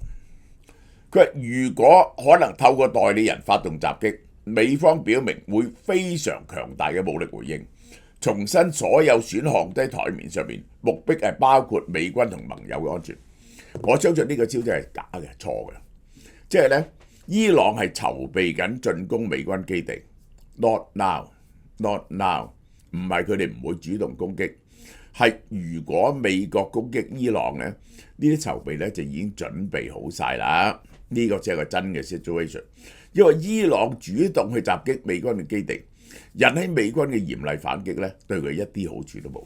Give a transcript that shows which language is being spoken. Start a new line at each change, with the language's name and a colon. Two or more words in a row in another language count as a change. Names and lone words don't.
Cantonese: 佢話如果可能透過代理人發動襲擊，美方表明會非常強大嘅武力回應，重申所有選項都喺台面上面，目標係包括美軍同盟友嘅安全。我相信呢個招真係假嘅、錯嘅，即係咧伊朗係籌備緊進攻美軍基地 ，
English: not now，not now，
Cantonese: 唔係佢哋唔會主動攻擊，係如果美國攻擊伊朗咧，呢啲籌備咧就已經準備好晒啦。呢個先係個真嘅 situation， 因為伊朗主動去襲擊美軍嘅基地，引起美軍嘅嚴厲反擊咧，對佢一啲好處都冇。